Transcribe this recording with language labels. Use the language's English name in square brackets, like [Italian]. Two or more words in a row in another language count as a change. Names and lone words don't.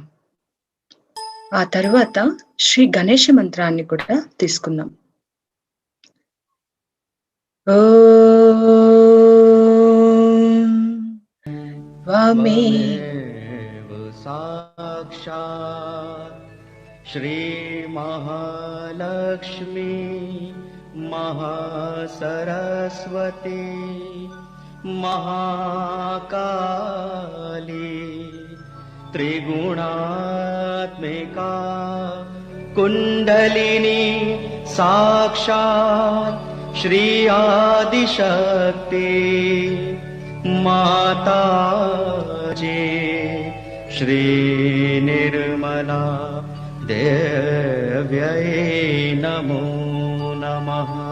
[Telugu] ఆ తరువాత శ్రీ గణేష మంత్రాన్ని కూడా తీసుకుందాం. [Sanskrit] ఓం त्वमेव साक्षात् श्रीमहालक्ष्मी महासरस्वती महाकाली त्रिगुणात्मिका कुण्डलिनी साक्षात् श्री आदिशक्ति माता जी श्री निर्मला देव्यै नमो नमः।